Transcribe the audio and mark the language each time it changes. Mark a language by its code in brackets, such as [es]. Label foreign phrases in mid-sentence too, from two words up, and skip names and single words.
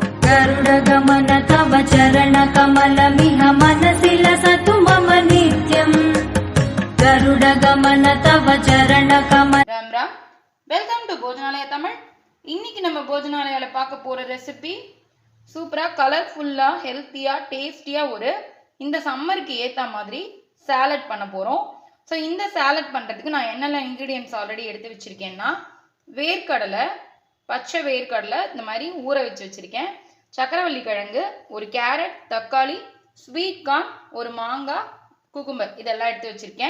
[sa] गरुडगमन तव चरणकमलमिह मनसि लसतु मम नित्यम् गरुडगमन तव चरणकमल [en] राम राम welcome to போஜனாலயா தமிழ். [ta] இன்னைக்கு நம்ம போஜனாலயால பார்க்க போற ரெசிபி சூப்பரா கலர்ஃபுல்லா ஹெல்த்தியா டேஸ்டியா இந்த சம்மருக்கு ஏத்த மாதிரி சாலட் பண்ண போறோம். ஸோ இந்த சாலட் பண்றதுக்கு நான் என்னென்ன [en] ingredients already [ta] எடுத்து வச்சிருக்கேன்னா, வேர்க்கடலை, பச்சை வேர்க்கடலை இந்த மாதிரி ஊற வச்சு வச்சிருக்கேன், சக்கரவள்ளி கிழங்கு, ஒரு கேரட், தக்காளி, [en] sweet corn, [ta] ஒரு மாங்காய், குக்கும்பர் இதெல்லாம் எடுத்து வச்சிருக்கேன்.